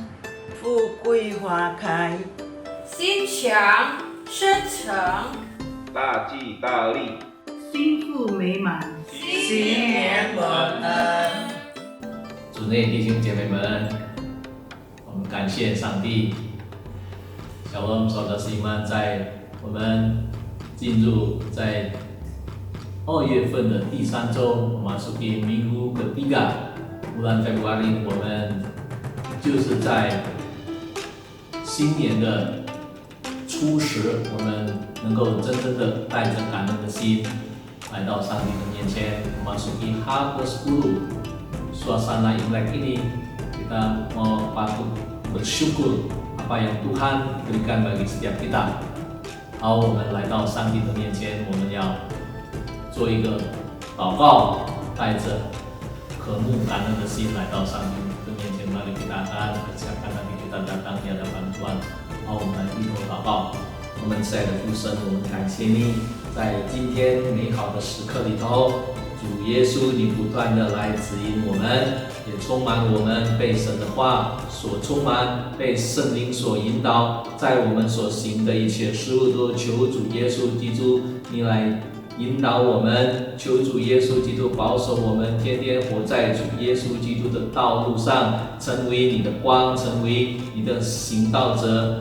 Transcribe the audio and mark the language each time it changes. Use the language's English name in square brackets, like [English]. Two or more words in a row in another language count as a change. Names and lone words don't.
[Chinese] 富贵花开，心想事成，大吉大利，心腹美满，新年晚安。主内弟兄姐妹们，我们感谢上帝。 [Indonesian] Shalom saudara-seiman， [Chinese] 在我们进入在 2月份的第3周 [Indonesian] memasuki minggu ketiga bulan Februari， [Chinese] 我们就是在新年的初时，我们能够真正的带着感恩的心来到上帝的面前 [Indonesian] memasuki H10. Suasana Imlek ini kita mau patut bersyukur apa yang Tuhan berikan bagi setiap kita. [Chinese] 好，我们来到上帝的面前，我们要做一个祷告，带着渴慕感恩的心来到上帝的面前。 [Indonesian] Mari kita akan persiapkan hati kita datang di hadapan Tuhan。 [Chinese] 好，我们来低头祷告。我们亲爱的父神，我们感谢你，在今天美好的时刻里头。主耶稣，你不断的来指引我们，也充满我们被神的话所充满，被圣灵所引导，在我们所行的一切事物都求主耶稣基督你来引导我们，求主耶稣基督保守我们，天天活在主耶稣基督的道路上，成为你的光，成为你的行道者。